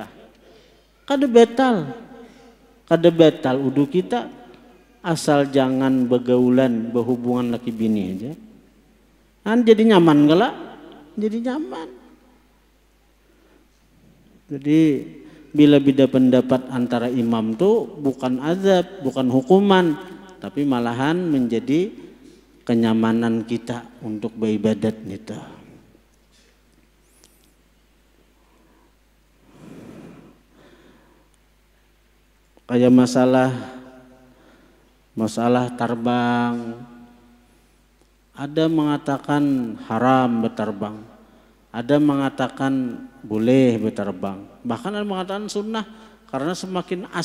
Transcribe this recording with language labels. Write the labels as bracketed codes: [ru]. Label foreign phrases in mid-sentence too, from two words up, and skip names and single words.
[bjn] Kada batal wudu kita, asal jangan begaulan, berhubungan laki bini aja. Kan jadi nyaman galak? Jadi nyaman. Jadi bila beda pendapat antara imam tuh bukan azab, bukan hukuman, tapi malahan menjadi kenyamanan kita untuk beribadat gitu. Kayak masalah terbang, ada mengatakan haram berterbang, Ada mengatakan boleh berterbang, bahkan ada mengatakan sunnah karena semakin